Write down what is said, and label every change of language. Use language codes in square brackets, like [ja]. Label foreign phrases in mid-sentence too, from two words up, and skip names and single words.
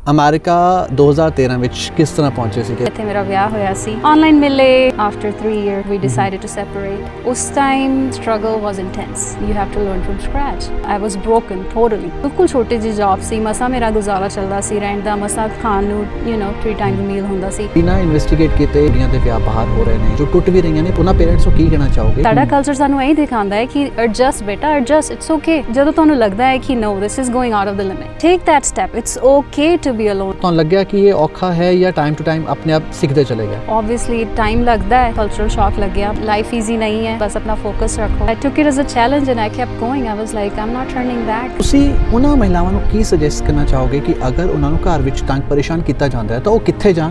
[pa] ਅਮਰੀਕਾ 2013 ਵਿੱਚ ਕਿਸ ਤਰ੍ਹਾਂ ਪਹੁੰਚੇ ਸੀਗੇ? ਇੱਥੇ ਮੇਰਾ ਵਿਆਹ ਹੋਇਆ ਸੀ, ਆਨਲਾਈਨ ਮਿਲੇ। [en] ਆਫਟਰ 3 years we decided to separate. [pa] ਉਸ ਟਾਈਮ [en] struggle was intense. You have to learn from scratch. I was broken totally. [pa] ਬਿਲਕੁਲ ਛੋਟੀ ਜਿਹੀ ਜੌਬ ਸੀ, ਮਸਾ ਮੇਰਾ ਗੁਜ਼ਾਰਾ ਚੱਲਦਾ ਸੀ, ਰੈਂਟ ਦਾ ਮਸਾ ਖਾਣ ਨੂੰ 3 ਟਾਈਮ ਦੀ ਮੀਲ ਹੁੰਦਾ ਸੀ। ਬਿਨਾਂ ਇਨਵੈਸਟੀਗੇਟ ਕੀਤੇ ਕੁੜੀਆਂ ਦੇ ਵਿਆਹ ਬਾਹਰ ਹੋ ਰਹੇ ਨੇ ਜੋ ਟੁੱਟ ਵੀ ਰਹੀਆਂ ਨੇ, ਉਹਨਾਂ ਪੇਰੈਂਟਸ ਨੂੰ ਕੀ ਕਹਿਣਾ ਚਾਹੋਗੇ? ਸਾਡਾ ਕਲਚਰ ਸਾਨੂੰ ਇਹੀ ਦਿਖਾਉਂਦਾ ਹੈ ਕਿ ਐਡਜਸਟ ਬੇਟਾ, ਐਡਜਸਟ, [en] it's ok. [pa] ਜਦੋਂ ਤੁਹਾਨੂੰ ਲੱਗਦਾ ਹੈ ਕਿ [en] no this is going out of the limit, take that step. it's ok to be alone. [pa] ਤੁਹਾਨੂੰ ਲੱਗਿਆ ਕਿ ਇਹ ਔਖਾ ਹੈ ਜਾਂ [en] time to time [pa] ਆਪਣੇ ਆਪ ਸਿੱਖਦੇ ਚਲੇ ਗਏ? Obviously time ਲੱਗਦਾ ਹੈ, [en] cultural shock [pa] ਲੱਗਿਆ। [en] Life easy [pa] ਨਹੀਂ ਹੈ, ਬਸ ਆਪਣਾ focus ਰੱਖੋ। [en] I took it as a challenge and I kept going. I was like, I'm not turning back. [pa] ਤੁਸੀਂ ਉਹਨਾਂ ਮਹਿਲਾਵਾਂ ਨੂੰ ਕੀ ਸੁਜੈਸਟ ਕਰਨਾ ਚਾਹੋਗੇ ਕਿ ਅਗਰ ਉਹਨਾਂ ਨੂੰ ਘਰ ਵਿੱਚ ਤੰਗ ਪਰੇਸ਼ਾਨ ਕੀਤਾ ਜਾਂਦਾ ਹੈ ਤਾਂ ਉਹ ਕਿੱਥੇ ਜਾਣ?